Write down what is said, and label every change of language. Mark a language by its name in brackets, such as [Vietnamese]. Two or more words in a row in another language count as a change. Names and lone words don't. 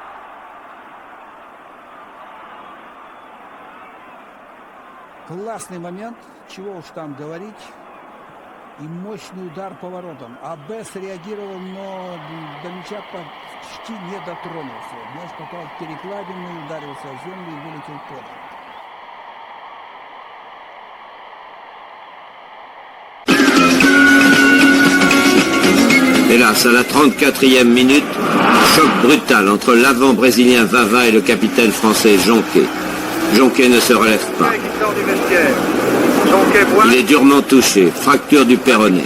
[Russian] Классный момент, чего уж там говорить. И мощный удар по воротам. АБ среагировал, но до мяча почти не дотронулся. Мяч попал в перекладину, ударился о землю и вылетел в поле. [French] Hélas, à la 34e minute, choc brutal entre l'avant brésilien Vava et le capitaine français Jonquet. Jonquet ne se relève pas. Il est durement touché, fracture du péroné.